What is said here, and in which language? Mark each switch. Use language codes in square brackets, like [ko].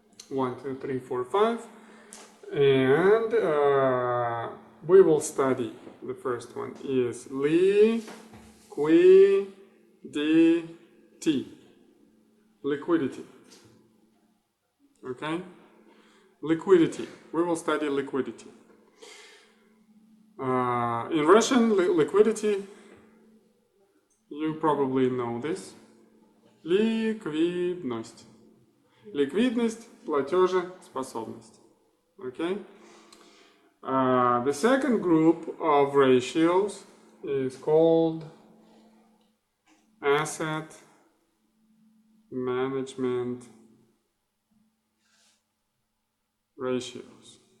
[en] 1, 2, 3, 4, 5. And we will study, the first one is liquidity. Okay? Liquidity. We will study liquidity. In Russian, liquidity, you probably know this. [ru] Ликвидность. Ликвидность, платежеспособность. [en] Okay? The second group of ratios is called asset management ratios.